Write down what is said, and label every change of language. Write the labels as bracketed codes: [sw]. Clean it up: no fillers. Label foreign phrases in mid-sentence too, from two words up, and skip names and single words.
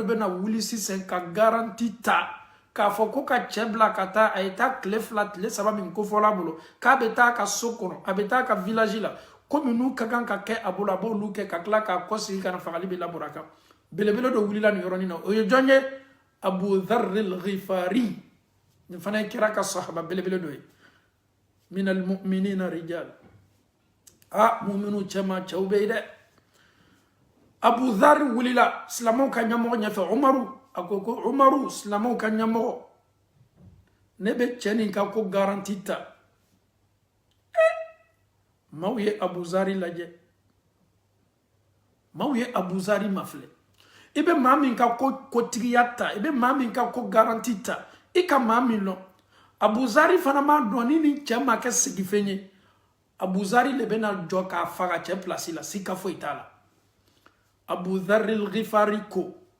[bm] bɛ na wuli sisan ka garanti ta k'a fɔ ko ka cɛ bila ka taa a ye taa tile fila tile saba min kofɔla bolo k'a bɛ taa ka so kɔnɔ a bɛ taa ka village la komi n'u ka kan ka kɛ a bolo a b'olu kɛ ka tila k'a kɔsigi ka na fagali bɛ labɔra a kan belebele dɔ wulila nin yɔrɔnin na o ye jɔn ye Abu Dharr al-Ghifari nin fana ye kira ka sahaba belebele dɔ ye min [ar] المؤمنين رجال مؤمنو [bm] cɛma cɛw bɛ yen dɛ Abu Dharr wulila silamɛw ka ɲɛmɔgɔ ɲɛfɛ Umaru a ko ko Umaru silamɛw ka ɲɛmɔgɔ ne bɛ cɛ nin ka ko garanti ta maaw ye Abu Dharr lajɛ maaw ye Abu Dharr mafilɛ i bɛ maa min ka kotigiya ta i bɛ maa min ka ko garanti ta i ka maa min lɔn Abu Dharr fana m'a dɔn ni nin cɛ ma kɛ sigifɛn ye Abu Dharr le bɛna jɔ k'a faga cɛ place la sika foyi t'a la Abu Dharr al-Ghifari ko